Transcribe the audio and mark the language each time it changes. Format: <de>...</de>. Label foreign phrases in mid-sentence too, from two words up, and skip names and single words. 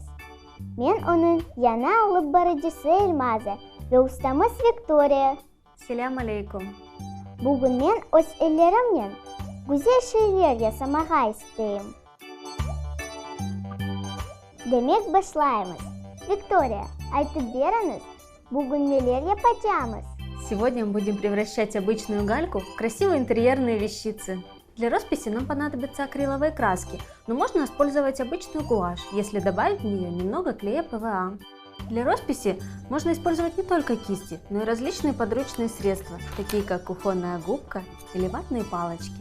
<crh>Men onun yana alıp barıcısı Elmaze ve ustamız Victoria. Selam aleyküm. Bugün men öz ellerimle güzel şeyler yaşamağa isteyim. Demek başlayımız. Victoria, aytıp beriniz, bugün neler yapacağımız?</crh> <ru>Сегодня мы будем превращать обычную гальку в красивые интерьерные вещицы. Для росписи нам понадобятся акриловые краски, но можно использовать обычную гуашь, если добавить в нее немного клея ПВА. Для росписи можно использовать не только кисти, но и различные подручные средства, такие как кухонная губка или ватные палочки.</ru>